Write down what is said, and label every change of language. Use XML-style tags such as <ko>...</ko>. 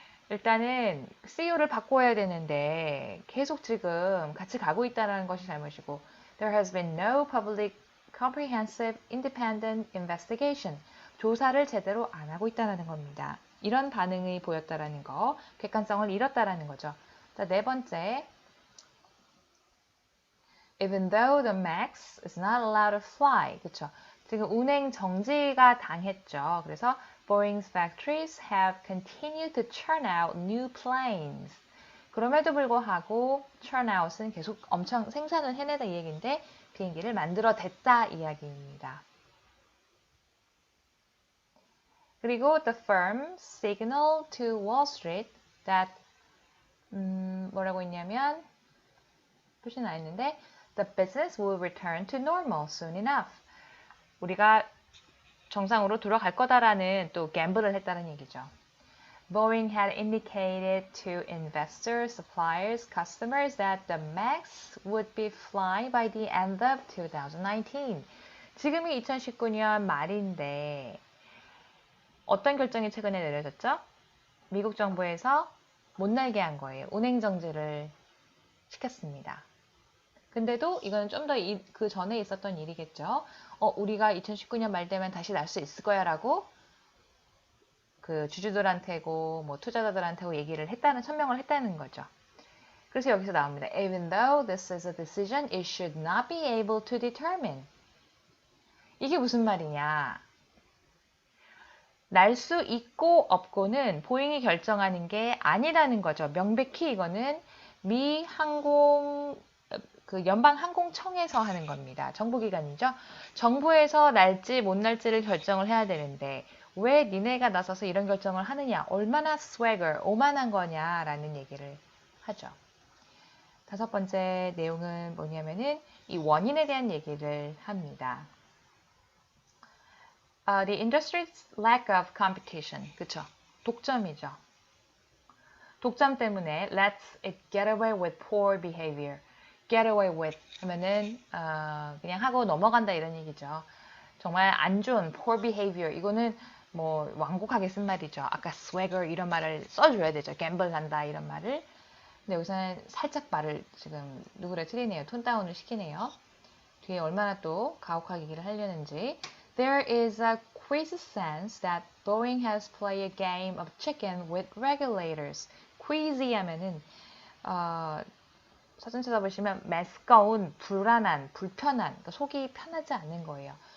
<ko>일단은 CEO를 바꿔야 되는데 계속 지금 같이 가고 있다는 것이 잘못이고</ko> <en>There has been no public comprehensive independent investigation.</en> <ko>조사를 제대로 안 하고 있다는 겁니다. 이런 반응이 보였다라는 거, 객관성을 잃었다라는 거죠. 자, 네 번째</ko> <en>Even though the MAX is not allowed to fly.</en> <ko>그쵸? 지금 운행 정지가 당했죠. 그래서</ko> <en>Boeing's factories have continued to churn out new planes.</en> <ko>그럼에도 불구하고 churn out은 계속 엄청 생산을 해내다 이 얘기인데 비행기를 만들어댔다 이야기입니다. 그리고</ko> <en>the firm signaled to Wall Street that</en> <ko>뭐라고 했냐면 표시 나 있는데</ko> <en>The business will return to normal soon enough.</en> <ko>우리가 정상으로 돌아갈 거다라는 또 갬블을 했다는 얘기죠.</ko> <en>Boeing had indicated to investors, suppliers, customers that the MAX would be flying by the end of 2019.</en> <ko>지금이 2019년 말인데 어떤 결정이 최근에 내려졌죠? 미국 정부에서 못 날게 한 거예요. 운행 정지를 시켰습니다. 근데도 이거는 좀 더 그 전에 있었던 일이겠죠. 우리가 2019년 말 되면 다시 날 수 있을 거야 라고 그 주주들한테고 뭐 투자자들한테고 얘기를 했다는 천명을 했다는 거죠. 그래서 여기서 나옵니다.</ko> <en>Even though this is a decision it should not be able to determine.</en> <ko>이게 무슨 말이냐. 날 수 있고 없고는 보잉이 결정하는 게 아니라는 거죠. 명백히 이거는 미 항공 그 연방항공청에서 하는 겁니다. 정부기관이죠. 정부에서 날지 못 날지를 결정을 해야 되는데 왜 니네가 나서서 이런 결정을 하느냐, 얼마나 swagger, 오만한 거냐라는 얘기를 하죠. 다섯 번째 내용은 뭐냐면은 이 원인에 대한 얘기를 합니다.</ko> <en>The industry's lack of competition.</en> <ko>그쵸? 독점이죠. 독점 때문에</ko> <en>let's it get away with poor behavior.</en> <ko>get away with 하면은 그냥 하고 넘어간다 이런 얘기죠. 정말 안 좋은 poor behavior. 이거는 뭐 완곡하게 쓴 말이죠. 아까 swagger 이런 말을 써줘야 되죠. gamble 한다 이런 말을. 근데 여기서는 살짝 말을 지금 누구를 틀리네요. 톤 다운을 시키네요. 뒤에 얼마나 또 가혹하게 얘기를 하려는지.</ko> <en>There is a quiz sense that Boeing has played a game of chicken with regulators.</en> <ko>queasy 하면은 사전 찾아보시면 매스꺼운, 불안한, 불편한, 그러니까 속이 편하지 않는 거예요.</ko>